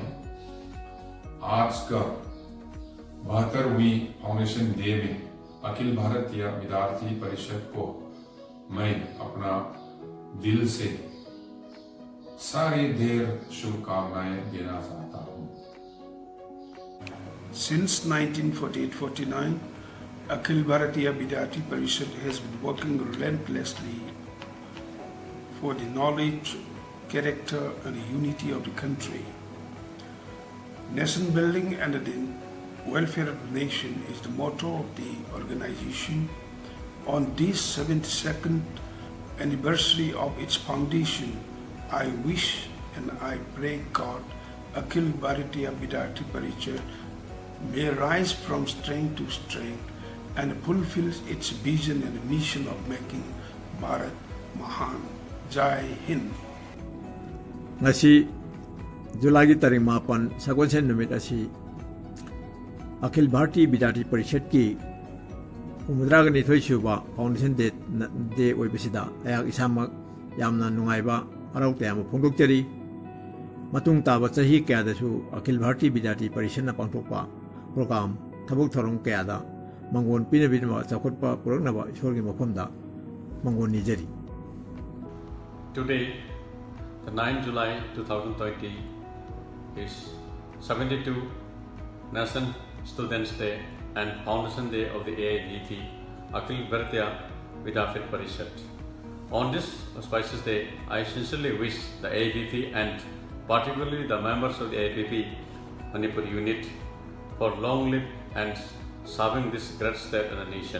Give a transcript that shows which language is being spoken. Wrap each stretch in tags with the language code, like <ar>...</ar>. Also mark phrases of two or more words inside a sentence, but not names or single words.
<hi>आज का 72वीं</hi> <en>foundation day</en> <hi>में अखिल भारतीय विद्यार्थी परिषद को मैं अपना दिल से सारी ढेर शुभकामनाएं देना चाहता हूँ।</hi> <en>Since 1948-49, Akhil Bharatiya Vidyarthi Parishad has been working relentlessly for the knowledge, character and unity of the country. Nation building and the welfare of the nation is the motto of the organization. On this 72nd anniversary of its foundation, I wish and I pray God Akhil Bharatiya Vidyarthi Parishad may rise from strength to strength and fulfill its vision and mission of making Bharat Mahan.</en> <hi>जय हिंद.</hi> <mni>ngasi Julai tarik 8 Sagwansen numit asi Akhil Bharatiya Vidyarthi Parishad ki 92 suba</mni> <en>foundation day</en> <mni>oibisida ayak isamak yamna nungaiba harau tayam phongdokjari matung taba chahi kayadasu Akhil Bharatiya Vidyarthi Parishad na pangthokpa program thabuk thorong kayada mangon pinabinama chakhotpa puraknaba ishorgi mafamda mangon nijari.</mni> <en>Today, the 9th July 2020 is 72 National Students Day and Foundation Day of the AIVP, Akhil Bharatiya Vidyarthi Parishad. On this auspicious day, I sincerely wish the AIVP and particularly the members of the AIVP Manipur unit for long live and serving this great state and the nation.</en>